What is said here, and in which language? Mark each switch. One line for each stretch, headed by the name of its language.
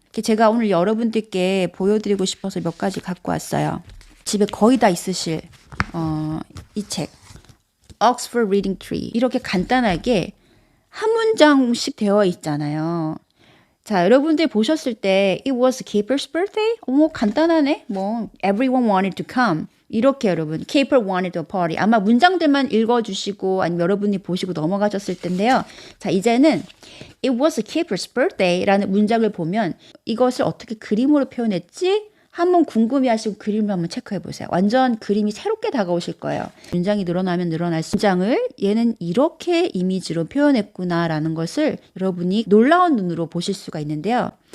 Korean: 제가 오늘 여러분들께 보여드리고 싶어서 몇 가지 갖고 왔어요. 집에 거의 다 있으실 이 책 Oxford Reading Tree 이렇게 간단하게 한 문장씩 되어 있잖아요. 자, 여러분들 보셨을 때
English: It was Caper's birthday?
Korean: 간단하네.
English: Everyone wanted to come.
Korean: 이렇게 여러분
English: Caper wanted a party.
Korean: 아마 문장들만 읽어주시고 아니면 여러분이 보시고 넘어가셨을 텐데요. 자, 이제는
English: It was Caper's birthday
Korean: 라는 문장을 보면 이것을 어떻게 그림으로 표현했지? 한번 궁금해하시고 그림을 한번 체크해 보세요. 완전 그림이 새롭게 다가오실 거예요. 문장이 늘어나면 늘어날수록 문장을 얘는 이렇게 이미지로 표현했구나라는 것을 여러분이 놀라운 눈으로 보실 수가 있는데요.